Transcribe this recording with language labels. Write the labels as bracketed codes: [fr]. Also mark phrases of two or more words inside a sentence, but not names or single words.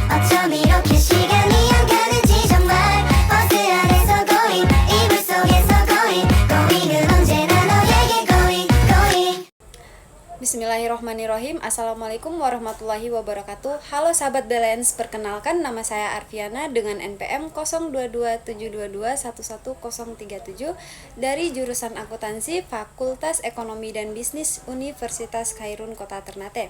[ko] 어쩜 이렇게 시간이 안 가는지 정말 버스 안에서 고잉 이불 속에서 고잉은 언제나 너에게 고잉. [ar] بسم الله الرحمن الرحيم. السلام عليكم ورحمة الله وبركاته. [id] Halo sahabat Balance, perkenalkan nama saya Arfiana dengan NPM 022722111037 dari jurusan akuntansi Fakultas Ekonomi dan Bisnis Universitas Khairun Kota Ternate.